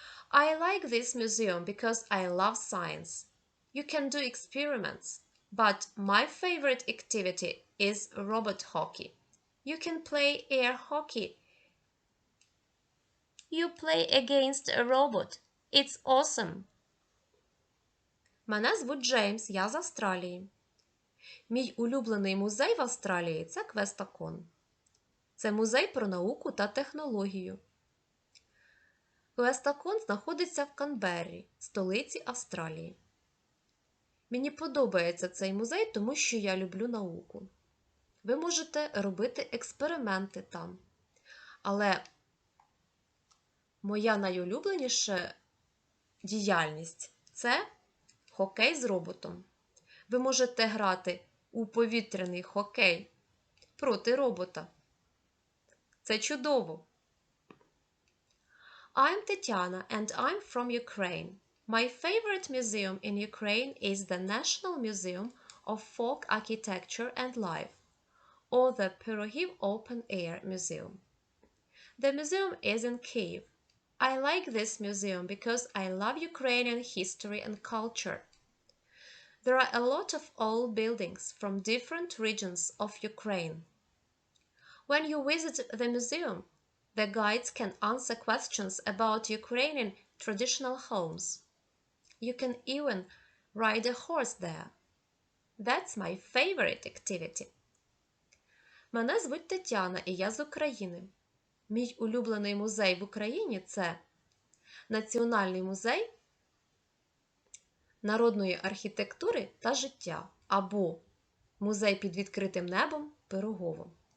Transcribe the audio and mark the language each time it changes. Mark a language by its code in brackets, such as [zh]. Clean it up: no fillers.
[en] I like this museum because I love science. You can do experiments, but my favorite activity is robot hockey. You can play air hockey. You play against a robot. It's awesome. [uk] Мене звуть Джеймс, я з Австралії. Мій улюблений музей в Австралії – це Квестакон. Це музей про науку та технологію. Квестакон знаходиться в Канберрі, столиці Австралії. Мені подобається цей музей, тому що я люблю науку. Ви можете робити експерименти там. Але моя найулюбленіша діяльність – це хокей з роботом. Ви можете грати у повітряний хокей проти робота. Це чудово! [en] I'm Tetiana and I'm from Ukraine. My favorite museum in Ukraine is the National Museum of Folk Architecture and Life, or the Pyrohiv Open Air Museum. The museum is in Kyiv. I like this museum because I love Ukrainian history and culture. There are a lot of old buildings from different regions of Ukraine. When you visit the museum, the guides can answer questions about Ukrainian traditional homes. You can even ride a horse there. That's my favorite activity. [uk] Мене звуть Тетяна, і я з України. Мій улюблений музей в Україні – це Національний музей народної архітектури та життя або Музей під відкритим небом Пирогово.